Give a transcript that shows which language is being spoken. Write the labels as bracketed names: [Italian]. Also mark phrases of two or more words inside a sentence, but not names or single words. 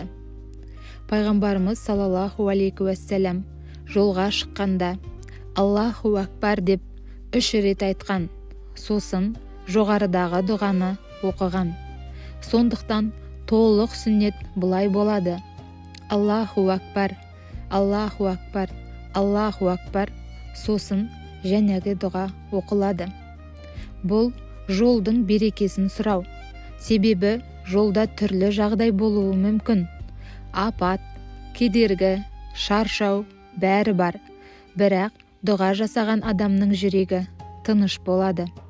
[Kazakh] Пайғамбарымыз [Arabic] صلى الله عليه وسلم [Kazakh] жолға шыққанда [Arabic] الله أكبر [Kazakh] деп 3 рет айтқан, сосын жоғарыдағы дұғаны оқыған. Сондықтан толық сүннет бұлай болады: [Arabic] الله أكبر، الله أكبر، الله أكبر, [Kazakh] сосын жәнегі дұға оқылады. Бұл жолдың берекесін сұрау. Себебі жолда түрлі жағдай болуы мүмкін. Апат, кедергі, шаршау бәрі бар. Бірақ дұға жасаған адамның жүрегі тыныш болады.